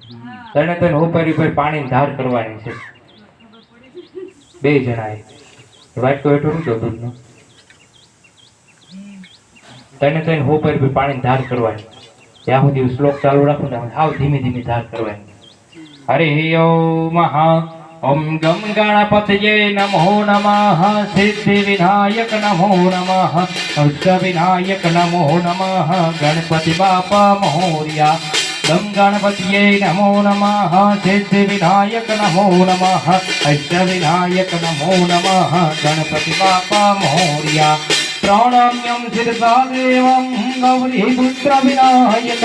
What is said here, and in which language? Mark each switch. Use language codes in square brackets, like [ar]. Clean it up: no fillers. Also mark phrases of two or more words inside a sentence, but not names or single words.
[gu] તને તને ઉપર ઉપર પાણીની ધાર કરવાની છે બે જણાએ વાટકો હેઠો શું દો દૂધનો તને ઉપર ઉપર પાણીની ધાર કરવાની ત્યાં સુધી શ્લોક ચાલુ રાખો ને હાવ ધીમે ધીમે ધાર કરવાની [sa] हरि ओम ओम गम गणपतये नमो नमः सिद्धि विनायक नमो नमः अष्ट विनायक नमो नमः [mr] गणपति बापा मोरिया [sa] गम गणपतये नमो नमः सिद्धि विनायक नमो नमः अष्ट विनायक नमो नमः [mr] गणपति बापा मोरिया [sa] प्रणम्यं शिरसा देवं गौरी पुत्र विनायक